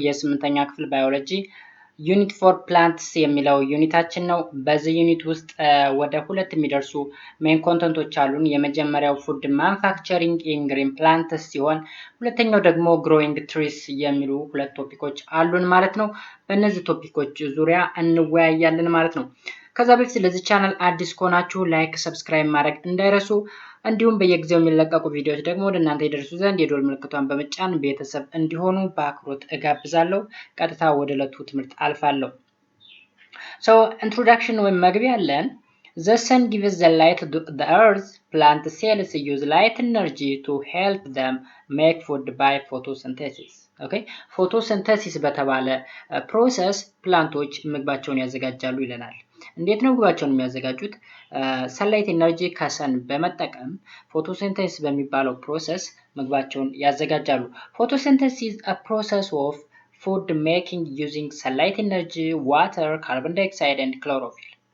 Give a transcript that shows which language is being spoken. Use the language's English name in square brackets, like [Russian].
[Amharic] የ8ኛ ክፍል ባዮሎጂ ዩኒት ፎር ፕላንትስ የሚለው ዩኒታችን ነው። በዚህ ዩኒት ውስጥ ወደ ሁለት የሚደርሱ ሜን ኮንተንቶች አሉን። የመጀመሪያው ፉድ ማኑፋክቸሪንግ ኢን ግሪን ፕላንትስ ሲሆን ሁለተኛው ደግሞ ግሮዊንግ ትሪስ የሚሉ ሁለት ቶፒኮች አሉን ማለት ነው። በእነዚህ ቶፒኮች ዙሪያ እንወያያለን ማለት ነው። ከዛ በፊት ለዚህ ቻናል አዲስ ከሆናችሁ ላይክ፣ ሰብስክራይብ ማድረግ እንዳይረሱ እንዲሁም በየጊዜው የሚለቀቁ ቪዲዮዎች ደግሞ ወደ እናንተ ይደርሱ ዘንድ የደወል ምልክቷን በመጫን ቤተሰብ እንዲሆኑ በአክብሮት እጋብዛለሁ። ቀጥታ ወደ ዕለቱ ትምህርት አልፋለሁ። ኢንትሮዳክሽን ወይም መግቢያ አለን። [English] The sun gives the light to the earth. Plant cells use light energy to help them make food by photosynthesis. Okay? [Amharic] ፎቶሲንተሲስ በተባለ ፕሮሰስ ፕላንቶች ምግባቸውን ያዘጋጃሉ ይለናል። እንዴት ነው ምግባቸውን የሚያዘጋጁት? ሰንላይት ኤነርጂ ከሰን በመጠቀም ፎቶሲንተሲስ በሚባለው ፕሮሰስ ምግባቸውን ያዘጋጃሉ። [English] ፎቶሲንተሲስ is a process of food making using sunlight energy, water, carbon dioxide and chlorophyll.